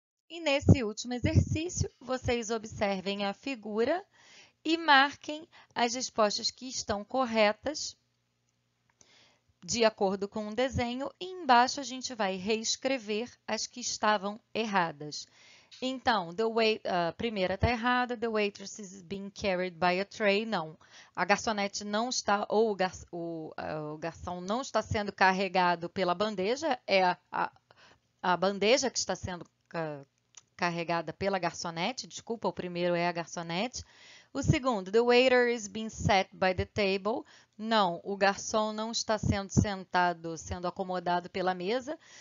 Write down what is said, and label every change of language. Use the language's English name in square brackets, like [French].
[Portuguese] E nesse último exercício, vocês observem a figura e marquem as respostas que estão corretas de acordo com o desenho, e embaixo a gente vai reescrever as que estavam erradas. Então, a primeira está errada, [English] the waitress is being carried by a tray. [Portuguese] Não, a garçonete não está, ou o garçom não está sendo carregado pela bandeja, é a bandeja que está sendo carregada pela garçonete. Desculpa, o primeiro é a garçonete. O segundo, [English] the waiter is being sat by the table. [Portuguese] Não, o garçom não está sendo sentado, sendo acomodado pela mesa.